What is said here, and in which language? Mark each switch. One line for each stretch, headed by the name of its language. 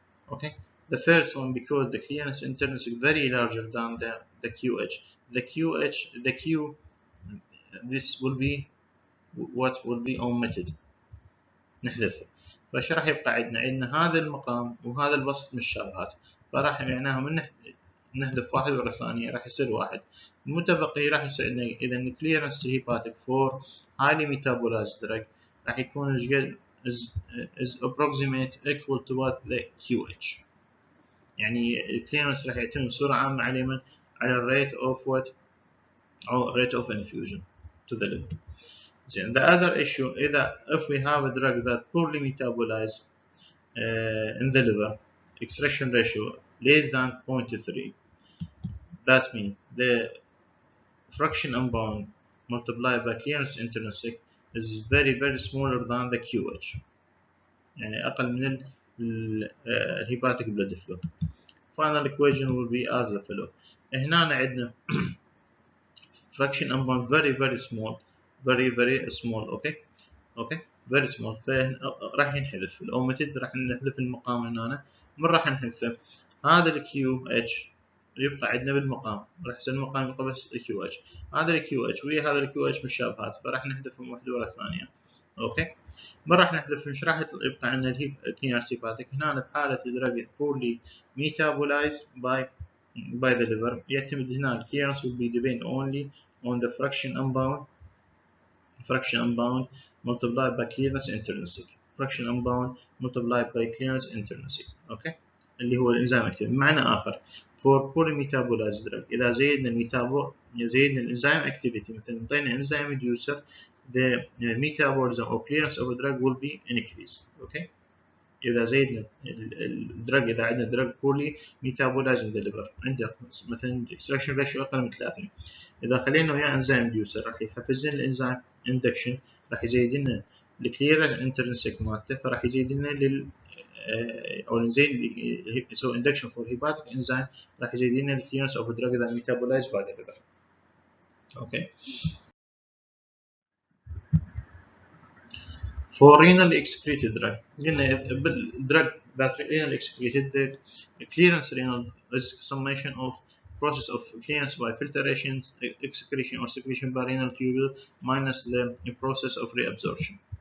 English: Okay, the first one, because the clearance intrinsic very larger than the QH. The Q, this will be what will be omitted،
Arabic: نحذفه. فايش راح يبقى عندنا هذا المقام وهذا البسط مشابهات، فراح معناها من نحذف واحد ورا الثانية راح يصير واحد. المتبقي راح يصير عندنا إذا الكليرنس هيباتيك فور
English: highly metabolized drug
Arabic: راح يكون
English: is approximate equal to what the QH.
Arabic: يعني الكليرنس راح يعتمد بصورة عامة على من؟ على الريت اوف what؟ أو
English: rate of infusion to the liver. So the other issue is that if we have a drug that poorly metabolized in the liver, extraction ratio less than 0.3, that means the fraction unbound multiplied by clearance intrinsic is very very smaller than the QH،
Arabic: يعني أقل من الهيباتيك
English: blood flow. Final equation will be as the follow.
Arabic: هنا عندنا
English: fraction unbound very very small، very small.
Arabic: اوكي very small، فراح ينحذف الاوميتد، راح نحذف المقام هنا. من راح نحذفه؟ هذا الكيو اتش يبقى عندنا بالمقام، راح يصير المقام يبقى بس الكيو اتش. هذا الكيو اتش ويا هذا الكيو اتش مشابهات، فراح نحذفهم واحده ورا الثانيه. اوكي، ما راح نحذف، مش راح يبقى عندنا الكليرنس هيباتيك. هنا بحاله الدرج
English: poorly metabolized by the liver
Arabic: يعتمد هنا الكليرنس
English: will be depend only on the fraction unbound multiplied by clearance intrinsic. fraction unbound multiplied by clearance intrinsic.
Arabic: اوكي، اللي هو الانزيم اكتيفيتي. بمعنى اخر
English: for poorly metabolized drug
Arabic: اذا زيدنا الانزيم اكتيفيتي، مثلا انطينا انزيم
English: inducer the metabolism or clearance of a drug will be increased.
Arabic: اوكي، اذا زيدنا الدرج، اذا عندنا درج
English: poorly metabolized in the liver،
Arabic: عندك مثلا
English: extraction ratio
Arabic: اقل من 3، اذا خلينا وياه انزيم inducer راح يحفز لنا الانزيم induction، راح يزيد لنا الكليرنس انترنسك مالته، فراح يزيد لنا او الانزيم يسوي induction
English: for hepatic enzyme،
Arabic: راح يزيد لنا الكليرنس
English: of drug that metabolized by the liver. Okay, for renally excreted drug،
Arabic: قلنا
English: drug that renally excreted, the clearance renal is summation of process of clearance by filtration, excretion or secretion by renal tubule minus the process of reabsorption.